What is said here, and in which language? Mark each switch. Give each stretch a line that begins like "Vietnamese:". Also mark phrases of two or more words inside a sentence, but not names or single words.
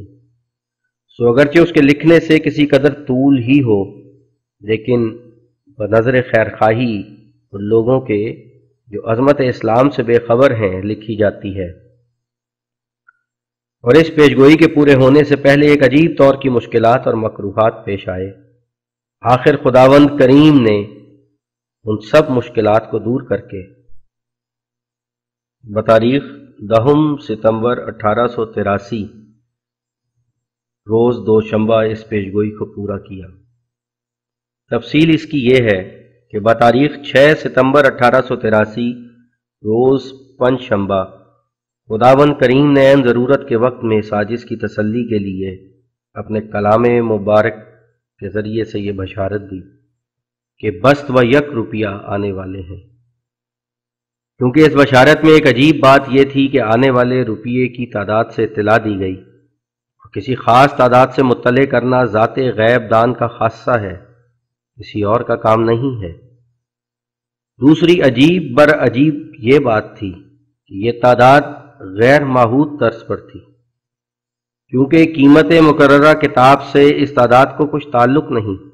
Urdu: سو اگرچہ اس کے لکھنے سے کسی قدر طول ہی ہو، لیکن بنظر خیرخواہی ان لوگوں کے جو عظمت اسلام سے بےخبر ہیں لکھی جاتی ہے. اور اس پیشگوئی کے پورے ہونے سے پہلے ایک عجیب طور کی مشکلات اور مکروہات پیش آئے. آخر خداوند کریم نے ان سب مشکلات کو دور کرکے بتاریخ 10 ستمبر 1883 روز دوشنبہ اس پیشگوئی کو پورا کیا۔ تفصیل اس کی یہ ہے کہ بتاریخ 6 ستمبر 1883 روز پنج شنبہ خداوند کریم نے عین ضرورت کے وقت میں سازش کی تسلی کے لیے اپنے کلام مبارک کے ذریعے سے یہ بشارت دی کہ
Persian: بست و یک
Urdu: روپیہ آنے والے ہیں۔ کیونکہ اس بشارت میں ایک عجیب بات یہ تھی کہ آنے والے روپیے کی تعداد سے اطلاع دی گئی، اور کسی خاص تعداد سے مطلع کرنا ذات غیب دان کا خاصہ ہے، کسی اور کا کام نہیں ہے۔ دوسری عجیب بر عجیب یہ بات تھی کہ یہ تعداد غیر معہود طرز پر تھی، کیونکہ قیمت مقررہ کتاب سے اس تعداد کو کچھ تعلق نہیں۔